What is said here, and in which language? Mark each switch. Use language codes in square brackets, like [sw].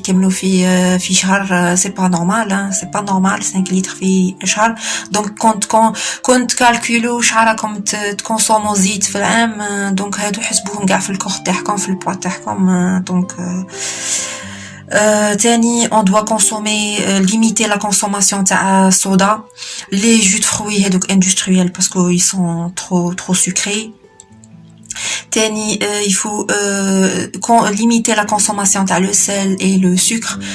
[fr] C'est pas normal, hein, c'est pas normal 5 litres في شهر. donc [ar] كنت كالكولو شحال تكونسومو زيت في العام, donc هادو حسبوهم كاع في الكور تاعكم في البوا تاعكم. [fr] donc تاني on doit consommer limiter la consommation تاع soda, les jus de fruits هذوك industriels parce que ils sont trop sucrés. تاني il faut limiter la consommation تاع le sel et le sucre.